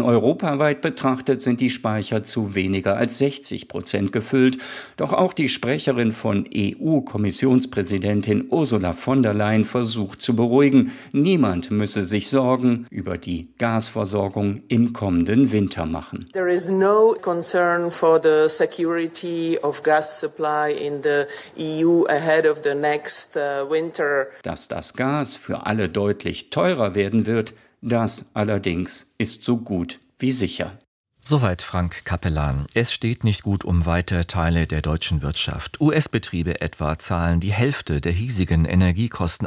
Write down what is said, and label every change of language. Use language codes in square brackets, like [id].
[de] Europaweit betrachtet sind die Speicher zu weniger als 60% gefüllt. Doch auch die Sprecherin von EU-Kommissionspräsidentin Ursula von der Leyen versucht zu beruhigen. Niemand müsse sich Sorgen über die Gasversorgung im kommenden Winter machen. [en] There is no concern for the security of gas supply in the EU ahead of the next winter. [de] Dass das Gas für alle deutlich teurer werden wird, das allerdings ist so gut wie sicher. Soweit Frank Capellan. Es steht nicht gut um weite Teile der deutschen Wirtschaft. US-Betriebe etwa zahlen die Hälfte der hiesigen Energiekosten.